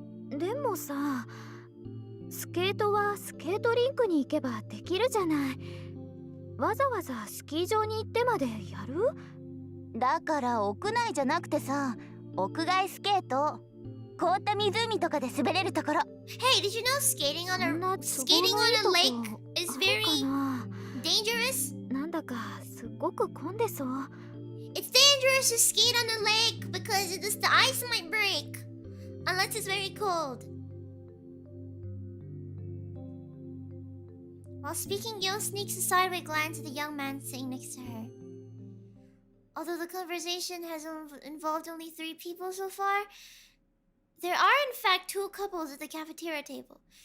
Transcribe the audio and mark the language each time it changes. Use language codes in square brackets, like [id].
[ja] でもさ、スケートはスケートリンクに行けばできるじゃない。わざわざスキー場に行ってまでやる？だから屋内じゃなくてさ、屋外スケート。凍った湖とかで滑れるところ。 [en] Hey, did you know skating on a lake is very dangerous? [ja] なんだかすっごく混んでそう。 [en] It's dangerous to skate on the lake because the ice might break unless it's very cold. While speaking, Yo sneaks a sideway glance at the young man sitting next to her. Although the conversation has involved only 3 people so far, there are in fact 2 couples at the cafeteria table.